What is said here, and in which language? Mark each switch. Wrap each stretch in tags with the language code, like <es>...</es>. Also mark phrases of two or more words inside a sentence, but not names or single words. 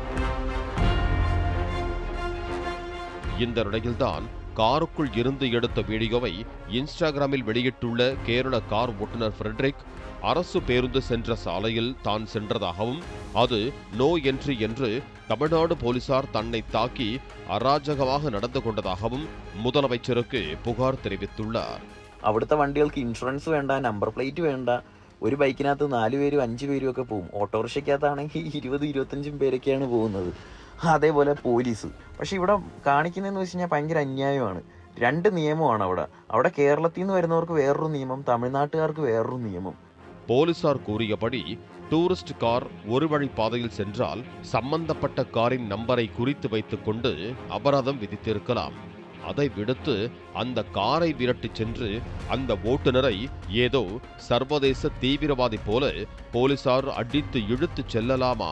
<ta>இந்த நிலையில்தான் காருக்குள் இருந்து எடுத்த வீடியோவை இன்ஸ்டாகிராமில் வெளியிட்டுள்ள கேரள கார் ஓட்டுநர் ஃப்ரெட்ரிக் அரசு பேருந்து சென்ற சாலையில் தான் சென்றதாகவும் அது</ta> <en>no entry</en> <ta>என்று தமிழ்நாடு போலீசார் தன்னை தாக்கி அராஜகமாக நடந்து கொண்டதாகவும் முதலமைச்சருக்கு புகார் தெரிவித்துள்ளார்.</ta> <ml>അവിടുത്തെ വണ്ടികൾക്ക് ഇൻഷുറൻസ് വേണ്ട, നമ്പർ പ്ലേറ്റ് വേണ്ട. ഒരു ബൈക്കിനകത്ത് 4 പേരും 5 പേരും ഒക്കെ പോകും. ഓട്ടോറിക്ഷയ്ക്കകത്താണെങ്കിൽ 20-25 പേരൊക്കെയാണ് പോകുന്നത്. അതേപോലെ പോലീസ്. പക്ഷെ ഇവിടെ കാണിക്കുന്നതെന്ന് വെച്ച് കഴിഞ്ഞാൽ ഭയങ്കര അന്യായമാണ്. 2 നിയമമാണ് അവിടെ കേരളത്തിൽ നിന്ന് വരുന്നവർക്ക് വേറൊരു നിയമം, തമിഴ്നാട്ടുകാർക്ക് വേറൊരു നിയമം.</ml> <ta>போலீசார் கூறியபடி டூரிஸ்ட் கார் ஒரு வழி பாதையில் சென்றால் சம்பந்தப்பட்ட காரின் நம்பரை குறித்து வைத்துக் கொண்டு அபராதம் விதித்திருக்கலாம். அதை விடுத்து அந்த காரை விரட்டி சென்று அந்த ஓட்டுநரை ஏதோ சர்வதேச தீவிரவாதி போல போலீசார் அடித்து இழுத்து செல்லலாமா?</ta>